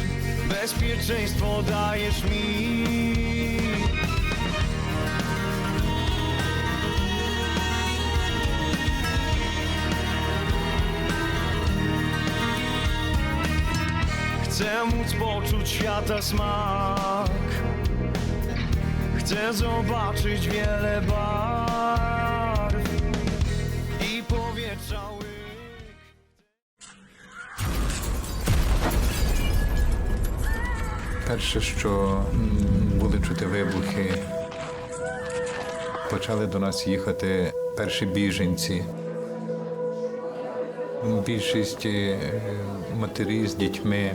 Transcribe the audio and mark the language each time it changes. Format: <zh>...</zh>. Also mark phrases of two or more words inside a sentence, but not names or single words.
<pl>Bezpieczeństwo dajesz mi. Chcę móc poczuć świata smak. Chcę zobaczyć wiele barw i powietrza łyk.</pl> <uk>Перше, що були чути вибухи, почали до нас їхати перші біженці. Більшість матері з дітьми.</uk>